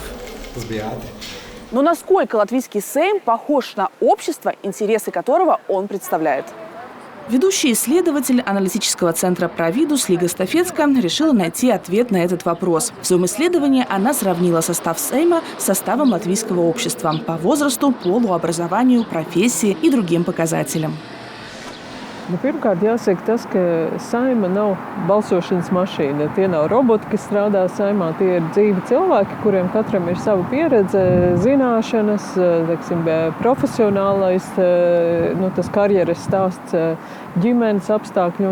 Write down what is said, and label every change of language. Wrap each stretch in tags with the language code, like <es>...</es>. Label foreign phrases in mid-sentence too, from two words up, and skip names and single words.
<ru>Но насколько латвийский Сейм похож на общество, интересы которого он представляет? Ведущий исследователь аналитического центра «Провидус» Лига Стафецка решила найти ответ на этот вопрос. В своем исследовании она сравнила состав Сейма с составом латвийского общества по возрасту, полу, образованию, профессии и другим показателям.</ru> <lv>Pirmkārt, jāsaka tas, ka Saima nav balsošanas mašīna. Tie nav roboti, kas strādā Saimā. Tie ir dzīvi cilvēki, kuriem katram ir sava pieredze, zināšanas, teiksim, profesionālais, tas karjeras stāsts, ģimenes apstākļi.</lv>